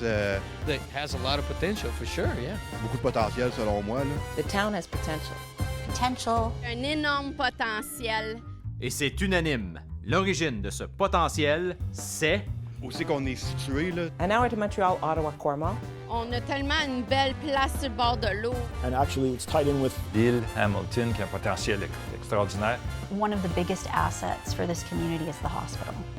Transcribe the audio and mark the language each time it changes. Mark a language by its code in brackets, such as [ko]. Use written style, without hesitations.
[en] that has a lot of potential for sure, yeah. [fr] beaucoup de potentiel selon moi. Là. [en] The town has potential. [fr] Potential. Un énorme potentiel. Et c'est unanime. L'origine de ce potentiel, c'est... Où c'est qu'on est situé, là? [en] An hour to Montreal, Ottawa, Cornwall. [fr] On a tellement une belle place sur le bord de l'eau. [en] And actually, it's tied in with [fr] L'île Hamilton qui a un potentiel extraordinaire. [en] One of the biggest assets for this community is the hospital.